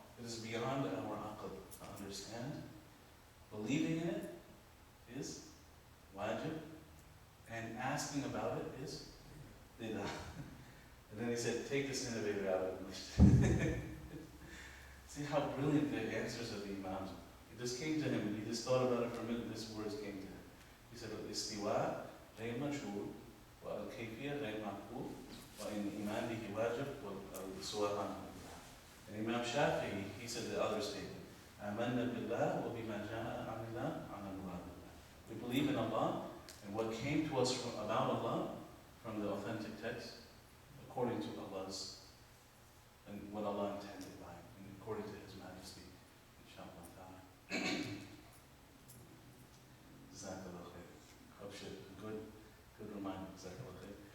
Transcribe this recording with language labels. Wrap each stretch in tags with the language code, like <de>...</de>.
<en>It is beyond our aql to understand. Believing in it is wajib, and asking about it is bid'ah. And then he said, take this innovator out of English. See how brilliant the answers of the imams. It just came to him, he just thought about it for a minute, these words came to him.</en> <ar>He said, الاستواء غير مجهول والكيفية غير معقول وإن الإيمان به واجب والسؤال عنه. And Imam Shafi'i, he said the other statement, آمنا بالله وبما جاء عن الله عن المراد بالله.</ar> <en>We believe in Allah and what came to us about Allah from the authentic text, according to Allah's and what Allah intended by it, and according to His majesty, inshallah ta'ala. Jazakallah khair. Good reminder. Jazakallah khair.</en>